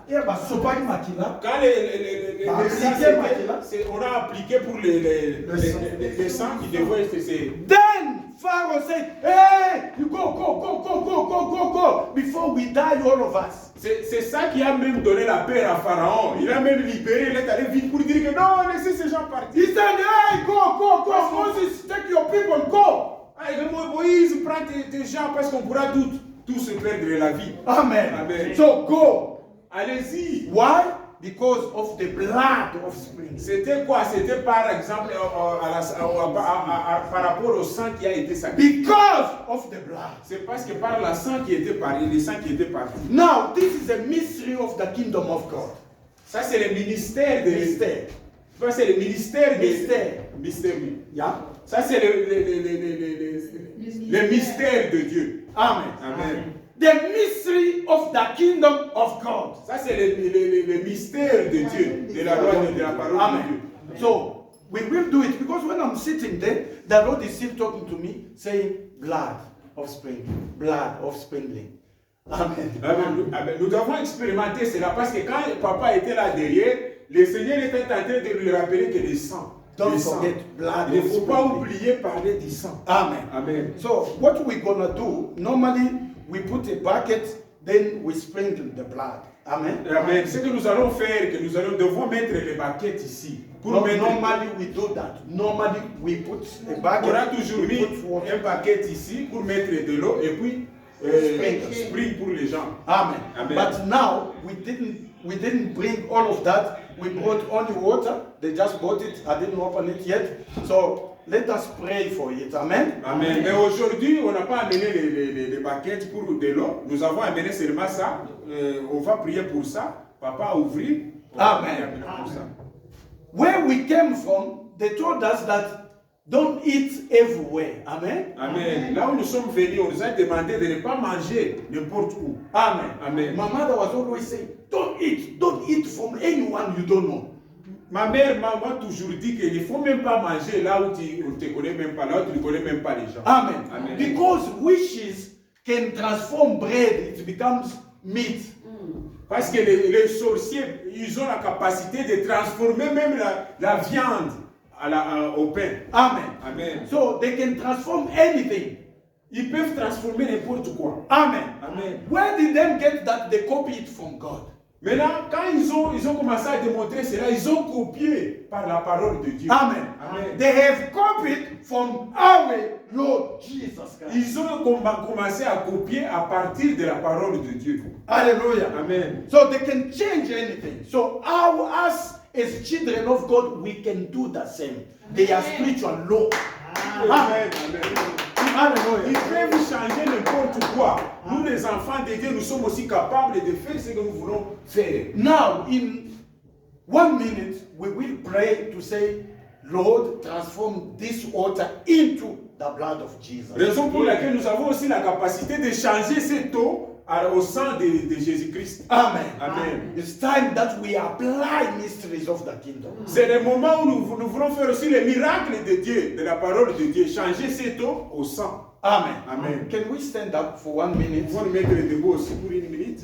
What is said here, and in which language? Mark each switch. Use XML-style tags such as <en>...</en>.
<fr>quand le sang on a appliqué pour les sangs qui devaient être...</fr> <en>then Pharaoh said, hey, you go, before we die, all of us.</en> <fr>C'est ça qui a même donné la peur à Pharaon. Il a même libéré, il est allé vite pour dire que non, laissez ces gens partir.</fr> <en>He said, hey, go, Moses, take your people, go.</en> <fr>Moïse, prends tes gens parce qu'on pourra tous se perdre la vie. Amen. Amen.</fr> <en>So go.</en> <fr>Allez-y.</fr> <en>Why? Because of the blood of sprinkling.</en> <fr>C'était quoi? C'était par exemple par rapport au sang qui a été sacrifié.</fr> <en>Because of the blood.</en> <fr>C'est parce que par le sang qui était parti.</fr> <en>Now, this is a mystery of the kingdom of God.</en> <fr>Ça, c'est le ministère de Mystère. Ça, c'est le ministère de Mystère. oui.</fr> <en>Yeah?</en> <fr>Ça, c'est le mystère de Dieu. Amen. Amen.</fr> <en>The mystery of the kingdom of God.</en> <fr>Ça, c'est le mystère de Dieu, de la loi de la parole de Amen. Dieu.</fr> <en>So, we will do it because when I'm sitting there, the Lord is still talking to me, saying, blood of sprinkling. Blood of sprinkling. Amen. Amen.</en> <fr>Nous devons expérimenter cela parce que quand papa était là derrière, le Seigneur était en train de lui rappeler que le sang.</fr> <en>Don't forget blood.</en> <fr>Il ne faut pas oublier parler du sang. Amen. Amen.</fr> <en>So, what we're going to do, normally we put a bucket, then we sprinkle the blood. Amen. Amen.</en> <fr>Ce que nous allons faire, que nous devons mettre les baquettes ici.</fr> <en>Normally we do that. Normally we put a bucket.</en> <fr>On a toujours mis</fr> <en>we put water.</en> <fr>un paquet ici pour mettre de l'eau et puis sprinkle pour les gens. Amen. Amen.</fr> <en>But now we didn't bring all of that. We brought only water. They just bought it. I didn't open it yet. So let us pray for it. Amen. Amen.</en> <fr>Mais aujourd'hui, on n'a pas amené les baquettes pour de l'eau. Nous avons amené seulement ça. On va prier pour ça. Papa a ouvert. Amen. Pour ça.</fr> <en>Where we came from, they told us that don't eat everywhere. Amen. Amen.</en> <fr>Là où nous sommes venus, on nous a demandé de ne pas manger n'importe où. Amen. Amen.</fr> <en>My mother was always saying, don't eat from anyone you don't know.</en> <fr>Ma mère m'a toujours dit qu'il ne faut même pas manger là où tu ne te connais même pas, là où tu ne connais même pas les gens. Amen. Amen.</fr> <en>Because wishes can transform bread, it becomes meat.</en> <fr>Parce que les sorciers, ils ont la capacité de transformer même la viande au pain. Amen. Amen.</fr> <en>So they can transform anything.</en> <fr>Ils peuvent transformer n'importe quoi. Amen. Amen.</fr> <en>Where did they get that? They copy it from God.</en> <fr>Maintenant, quand ils ont commencé à démontrer cela, ils ont copié par la parole de Dieu. Amen. Amen.</fr> <en>They have copied from our Lord Jesus Christ.</en> <fr>Ils ont commencé à copier à partir de la parole de Dieu. Hallelujah. Amen.</fr> <en>So they can change anything. So us as children of God, we can do the same. They are spiritual law.</en> <fr>Amen. Ils Hallelujah. peuvent changer n'importe quoi. Nous, les enfants de Dieu, nous sommes aussi capables de faire ce que nous voulons faire.</fr> <en>Now, in 1 minute, we will pray to say, Lord, transform this water into the blood of Jesus.</en> <fr>Raison pour laquelle nous avons aussi la capacité de changer cette eau au sang de Jésus-Christ. Amen. Amen.</fr> <en>It's time that we apply mysteries of the kingdom.</en> <fr>C'est le moment où nous voulons faire aussi les miracles de Dieu, de la parole de Dieu, changer cette eau au sang. Amen. Amen.</fr> <en>Can we stand up for 1 minute?</en> <fr>Nous pouvons nous mettre debout aussi pour 1 minute.</fr>